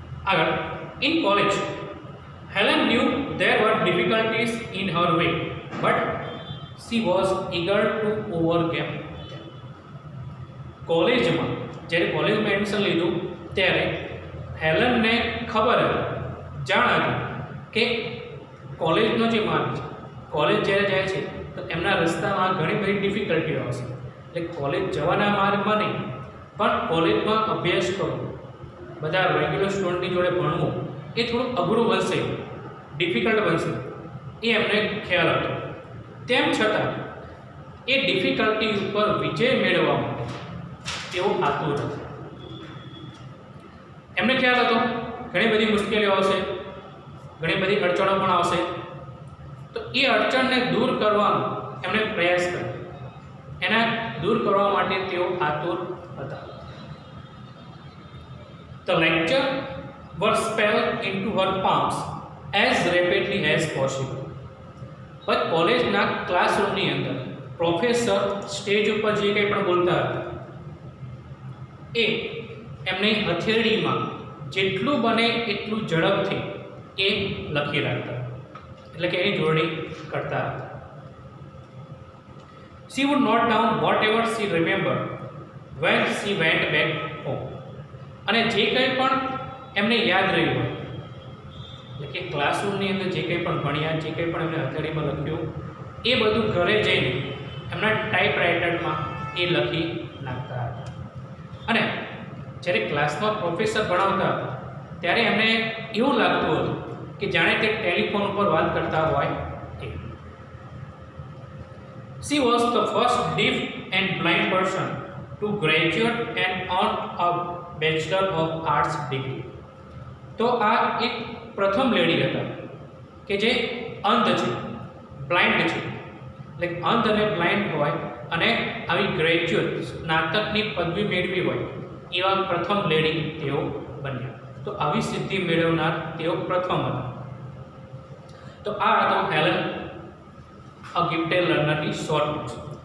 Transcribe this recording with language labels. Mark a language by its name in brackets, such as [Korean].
[Gujarati] આગળ, [English] in college Helen knew there were difficulties in her way, but she was eager to overcome [Gujarati] કોલેજમાં જ્યારે કોલેજમાં admission લીધું ત્યારે હેલનને ખબર હતી, જાણ હતી કે કોલેજનો જે માર્ગ છે, કોલેજ જ્યારે જાય છે તો એમના રસ્તામાં ઘણી બધી ડિફિકલ્ટીઓ આવશે. એટલે કોલેજ જવાના માર્ગમાં નહીં પણ કોલેજમાં અભ્યાસ કરવો, બધા રેગ્યુલર સ્ટુડન્ટની જોડે ભણવું એ થોડું અઘરું બનશે, ડિફિકલ્ટ બનશે, એ એમને ખ્યાલ હતો. તેમ છતાં એ ડિફિકલ્ટી ઉપર વિજય મેળવવા માટે તેઓ આતુર હતા. એમને ખ્યાલ હતો ઘણી બધી મુશ્કેલીઓ આવશે, ઘણી બધી અડચણો પણ આવશે, તો એ અડચણને દૂર કરવાનો એમણે પ્રયાસ કર્યો. એના દૂર કરવા માટે તેઓ આતુર હતા. [English] The lecture was spelled into her palms as rapidly as possible. [Gujarati] પણ કોલેજના ક્લાસરૂમની અંદર પ્રોફેસર સ્ટેજ ઉપર જે કંઈ પણ બોલતા હતા એ એમની હથેળીમાં જેટલું બને એટલું ઝડપથી એ લખી રાખતા, એટલે કે એની જોડણી કરતા હતા. [English] She would note down whatever she remembered when she went back home. [Gujarati] અને જે કંઈ પણ એમને યાદ રહ્યું હોય, એટલે કે ક્લાસરૂમની અંદર જે કંઈ પણ ભણ્યા, જે કંઈ પણ એમને હથેળીમાં લખ્યું, એ બધું ઘરે જઈને એમના ટાઈપરાઇટરમાં એ લખી નાખતા હતા. અને જ્યારે ક્લાસમાં પ્રોફેસર ભણાવતા હતા ત્યારે એમને એવું લાગતું હતું કે જાણે તે ટેલિફોન ઉપર વાત કરતા હોય. [English] She was the first deaf and blind person to graduate and earn a Bachelor of Arts degree. [Gujarati] તો આ એક પ્રથમ લેડી હતા કે જે અંધ છે, બ્લાઇન્ડ છે, એટલે અંધ અને બ્લાઇન્ડ હોય અને આવી ગ્રેજ્યુએટ સ્નાતકની પદવી મેળવી હોય એવા પ્રથમ લેડી તેઓ બન્યા. તો આવી સિદ્ધિ મેળવનાર તેઓ પ્રથમ હતા. તો આ હતો હેલન અ ગિફ્ટેડ લર્નરની શોર્ટ નોટ્સ.